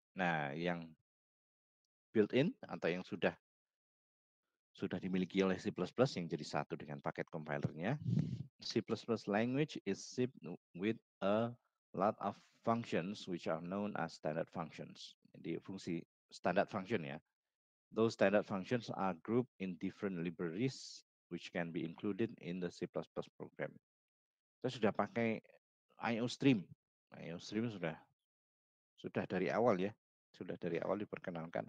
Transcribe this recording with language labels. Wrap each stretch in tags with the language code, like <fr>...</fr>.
<id>Nah, yang built-in atau yang sudah dimiliki oleh C++ yang jadi satu dengan paket compilernya.</id> <en>C++ language is shipped with a lot of functions which are known as standard functions.</en> <id>Jadi fungsi standard function ya.</id> <en>Those standard functions are grouped in different libraries which can be included in the C++ program.</en> <id>Kita sudah pakai IOStream. IOStream sudah dari awal ya. Sudah dari awal diperkenalkan.</id>